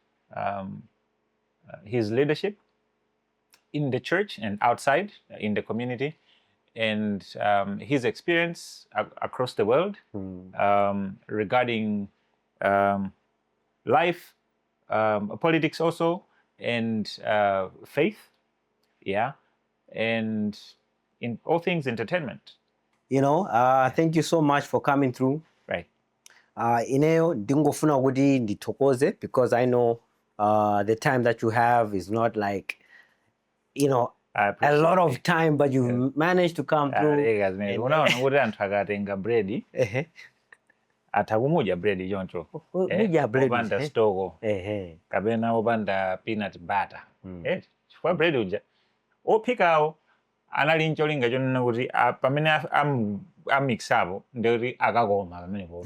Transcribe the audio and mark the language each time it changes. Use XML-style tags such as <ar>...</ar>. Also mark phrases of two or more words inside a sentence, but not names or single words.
<en>his leadership in the church and outside in the community, and his experience across the world regarding life, politics also, and faith, yeah, and in all things entertainment. Thank you so much for coming through. Right.</en> <ny>Ineyo ndingofuna kuti ndithokoze</ny> <en>because I know the time that you have is not like, a lot of time, but you managed to come through.</en> <ny>Unaona kuti anthu akatenga bread atakumuja bread choncho. Muja bread. Opanda stoko. Kapena opanda</ny> <en>peanut butter.</en> <ny>Chifukwa bread uja ophikawo anali ncholinga chonena kuti pamene amixapo ndikuti akakoma pamenepo.</ny>